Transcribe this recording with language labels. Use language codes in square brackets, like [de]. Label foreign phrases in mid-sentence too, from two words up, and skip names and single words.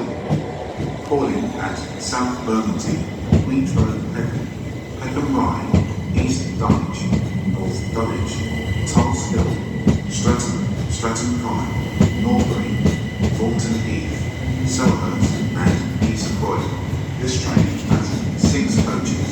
[en] Calling at South Bermondsey, Queen's Road, Peckham Rye, East Dulwich, North Dulwich, Tulse Hill, Streatham Common, Norbury, Thornton Heath, Selhurst and East Croydon. this train has 6 coaches.